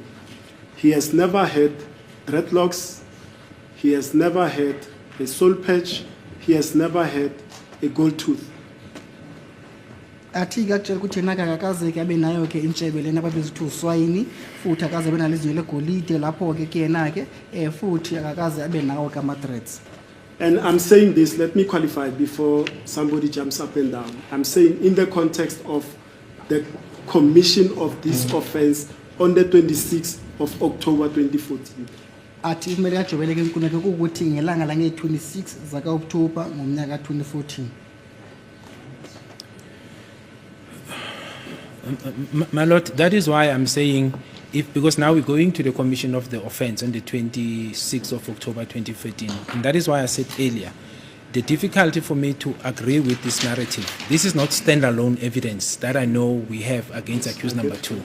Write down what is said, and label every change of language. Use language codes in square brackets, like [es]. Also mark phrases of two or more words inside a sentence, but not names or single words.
[en] He has never had dreadlocks, he has never had a soul patch, he has never had a gold tooth. [zu] Athi-ke akutshela ukuthi yena-ke akakaze-ke abe nayo-ke intshebe lena ababiza ukuthi uswayini futhi akaze abe nalo izinyo legolide lapho-ke kuyena-ke futhi akakaze abe nawo-ke ama-dreads. [en] And I'm saying this, let me qualify before somebody jumps up and down. I'm saying in the context of the commission of this offense on the 26th of October 2014. [zu] Athi kumele ajobeleke inkundla ukuthi ngelanga lange-26 zaka-October ngomnyaka 2014. [en] My lord, that is why I'm saying, because now we're going to the commission of the offense on the 26th of October 2014, and that is why I said earlier, the difficulty for me to agree with this narrative, this is not standalone evidence that I know we have against accused number 2.